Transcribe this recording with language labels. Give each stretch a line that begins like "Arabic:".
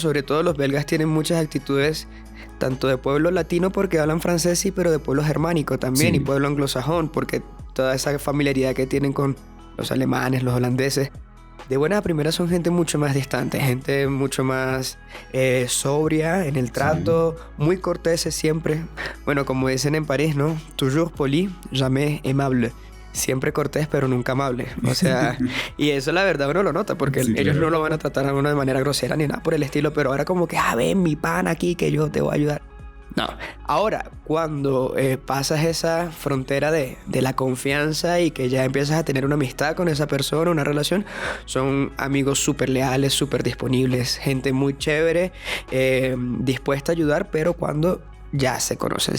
Spanish: Sobre todo los belgas tienen muchas actitudes tanto de pueblo latino porque hablan francés, sí, pero de pueblo germánico también, y pueblo anglosajón porque toda esa familiaridad que tienen con los alemanes, los holandeses. De buena a primera son gente mucho más distante, gente mucho más sobria en el trato, muy corteses siempre. Bueno, como dicen en París, ¿no?
French: Toujours poli, jamais aimable.
Spanish: Siempre cortés, pero nunca amable. O sea, y eso la verdad uno lo nota, porque ellos no lo van a tratar a uno de manera grosera ni nada por el estilo, pero ahora como que, ven mi pan aquí que yo te voy a ayudar. No. Ahora, cuando pasas esa frontera de la confianza y que ya empiezas a tener una amistad con esa persona, una relación, son amigos súper leales, súper disponibles, gente muy chévere, dispuesta a ayudar, pero cuando ya se conocen.